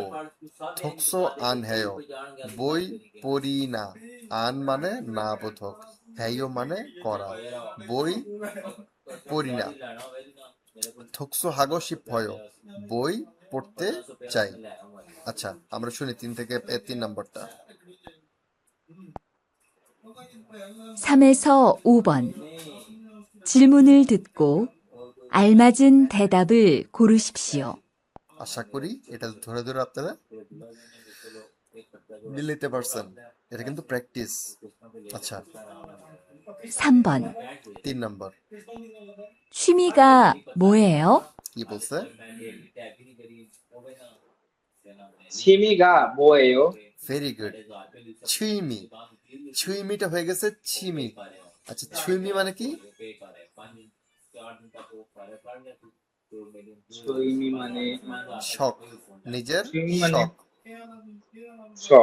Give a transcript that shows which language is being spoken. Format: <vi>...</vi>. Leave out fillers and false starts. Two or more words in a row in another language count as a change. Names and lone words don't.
<ko>독서 안 해요,</ko> <bn>বই পড়ি না, আন মানে না বোধক, হেয় মানে করা, বই পড়ি না।</bn> <ko>독서하고 싶어요,</ko> <bn>বই পড়তে চাই। আচ্ছা আমরা শুনি 3 নম্বরটা।</bn> <ko>3에서 5번. 질문을 듣고 알맞은 대답을 고르십시오.</ko> <bn>আশা করি এটা ধরে ধরে আপনারা মিলাইতে পারছেন, এটা কিন্তু প্র্যাকটিস। আচ্ছা</bn> <ko>3번.</ko> <bn>3 নম্বর</bn> <ko>취미가 뭐예요?</ko> <bn>কি বলছে?</bn> <ko>취미가 뭐예요?</ko> <en>very good,</en> <bn>ছুইমি, ছুইমিটা হয়ে গেছে ছিমি। আচ্ছা ছুইমি মানে কি? 취미 মানে শখ, নিজের ছুইমি মানে শখ। শখ।</bn>